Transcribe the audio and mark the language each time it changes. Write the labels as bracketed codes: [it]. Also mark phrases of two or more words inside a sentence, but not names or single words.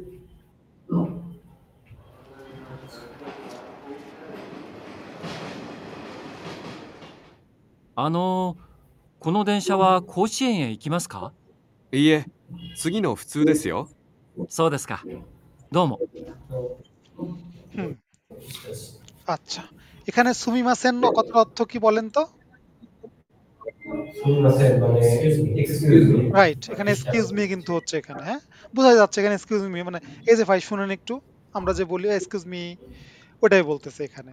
[ja] この電車は甲子園へ行きますか？いいえ、次の普通ですよ。そうですか。どうも。 [bn] আচ্ছা, এখানে সুমিমাসেন কথার অর্থ কি বলেন তো? রাইট, এখানে [en] excuse me [bn] কিন্তু হচ্ছে এখানে। হ্যাঁ, বোঝা যাচ্ছে এখানে [en] excuse me [bn] মানে এই যে ভাই শুনেন একটু, আমরা যে বলি [en] excuse me, [bn] ওটাই বলতেছে এখানে।